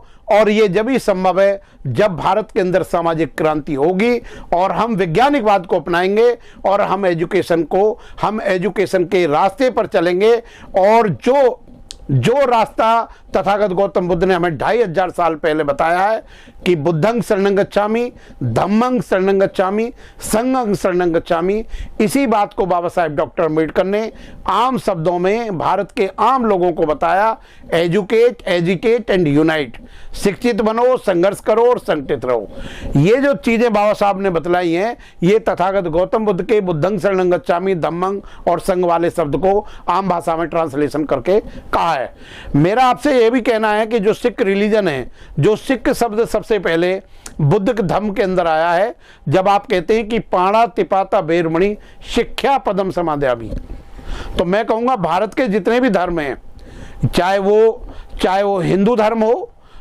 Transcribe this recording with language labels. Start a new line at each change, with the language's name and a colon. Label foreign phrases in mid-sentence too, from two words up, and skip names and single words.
Hindi: और ये जब ही संभव है जब भारत के अंदर सामाजिक क्रांति होगी और हम वैज्ञानिकवाद को अपनाएंगे और हम एजुकेशन के रास्ते पर चलेंगे। और जो रास्ता तथागत गौतम बुद्ध ने हमें 2500 साल पहले बताया है कि
Pali: बुद्धं शरणं गच्छामि, धम्मं शरणं गच्छामि,
Hindi: संघं शरणं गच्छामि, इसी बात को बाबा साहेब डॉक्टर अम्बेडकर ने आम शब्दों में भारत के आम लोगों को बताया।
English: educate, educate and unite,
Hindi: शिक्षित बनो, संघर्ष करो और संगठित रहो। ये जो चीजें बाबा साहब ने बतलाई हैं, ये तथागत गौतम बुद्ध के
Pali: बुद्धं शरणं गच्छामि,
Hindi: धम्मं और संघ वाले शब्द को आम भाषा में ट्रांसलेशन करके कहा है। मेरा आपसे यह भी कहना है कि जो सिख रिलीजन है, जो सिख शब्द सबसे पहले बुद्ध के धम्म के अंदर आया है, जब आप कहते हैं कि
Pali: पाणा तिपाता बेरमणि शिक्षा पदम समाध्यामि,
Hindi: तो मैं कहूंगा भारत के जितने भी धर्म हैं, चाहे वो हिंदू धर्म हो,